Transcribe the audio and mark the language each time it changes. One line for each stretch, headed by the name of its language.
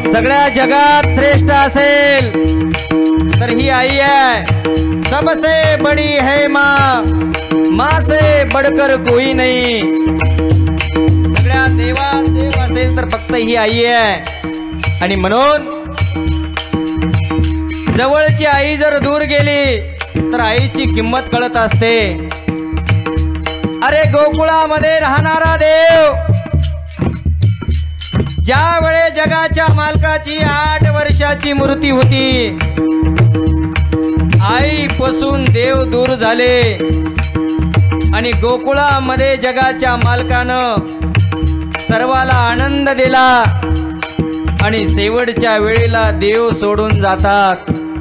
Marathi: सगळ्या जगात श्रेष्ठ असेल तर ही आई आहे.
Hindi: सबसे बड़ी है माँ, माँ से बढ़कर कोई नहीं.
Marathi: सगळ्या देवात देव असेल तर फक्त ही आई आहे. आणि म्हणून जवळची आई जर दूर गेली तर आईची किंमत कळत असते. अरे गोकुळामध्ये राहणारा देव ज्या वेळे जगाच्या मालकाची 8 वर्षाची मूर्ती होती, आईपासून देव दूर झाले आणि गोकुळामध्ये जगाच्या मालकानं सर्वाला आनंद दिला आणि शेवटच्या वेळेला देव सोडून जातात.